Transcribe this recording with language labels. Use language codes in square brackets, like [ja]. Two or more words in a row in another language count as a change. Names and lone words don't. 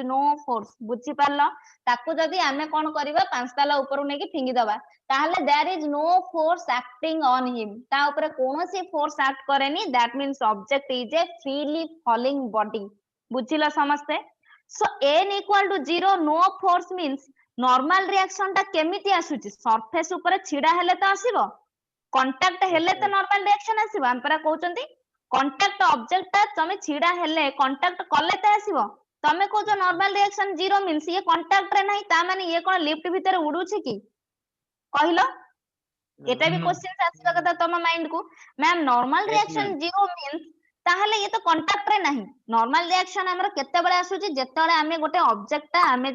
[en] no force [or] ବୁଝିପାରିଲ ତାକୁ ଯଦି ଆମେ କଣ କରିବା 5 ତାଲା ଉପରୁ ନେଇକି ଫିଙ୍ଗିଦବା ତାହେଲେ [en] there is no force acting on him [or] ତା ଉପରେ କୌଣସି ଫୋର୍ସ ଆକ୍ଟ କରେନି [en] that means object is a freely falling body [or] ବୁଝିଲ ସମସ୍ତେ [en] so n equal to 0 no force means normal reaction [or] ଟା କେମିତି ଆସୁଛି surface ଉପରେ ଛିଡା ହେଲେ ତ ଆସିବ କଣ୍ଟାକ୍ଟ ହେଲେ ତ [en] normal reaction [or] ଆସିବ ଆମେ ପରା କହୁଛନ୍ତି [en] contact object [or] ଟା ତମେ ଛିଡା ହେଲେ କଣ୍ଟାକ୍ଟ କଲେ ତ ଆସିବ ତମେ କହୁଛ [en] normal reaction 0 means [or] ଇଏ କଣ୍ଟାକ୍ଟ ରେ ନାହିଁ ତା ମାନେ ଇଏ କଣ ଲିଫ୍ଟ ଭିତରେ ଉଡୁଛି କି କହିଲ ଏଟା ବି କ୍ୱେଶ୍ଚନ ଆସିବା କଥା ତମ ମାଇଣ୍ଡ କୁ [en] ma'am normal reaction 0 means [or] ତାହେଲେ ଇଏ ତ କଣ୍ଟାକ୍ଟ ରେ ନାହିଁ [en] normal reaction [or] ଆମର କେତେବେଳେ ଆସୁଛି ଯେତେବେଳେ ଆମେ ଗୋଟେ ଅବଜେକ୍ଟ ଟା ଆମେ